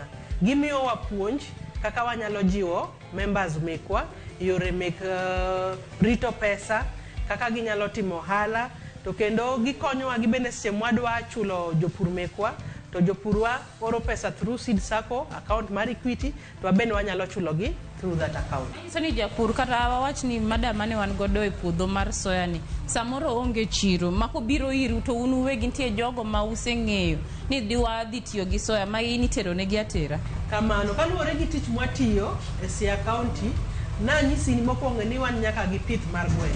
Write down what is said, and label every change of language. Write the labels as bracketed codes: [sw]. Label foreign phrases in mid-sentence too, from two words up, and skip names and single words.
[luo] Gimiyo wa puonj kaka wanyalo jiwo members mekwa yore mek rito pesa, kaka ginyalo timo ohala, to kendo gikonyowa gibende seche mwadwa chulo jopur mekwa, to jopurwa oro pesa [en] through Seed Sacco account [luo] mar Equity, to wabende wanyalo chulogi [en] through that account. [luo] So ni japur kata wawach ni madam mane wan godo e puodho mar soya ni samoro onge chiro mako biro iru to unu wegi nitie jogo ma useng'eyo ni dhi tiyo gi soya ma initero ne gi atera. Kamano kaluwore gi tich mwatiyo e Siaya County, na nyisi ni mokwongo ni wan nyaka gi pith mar gweno.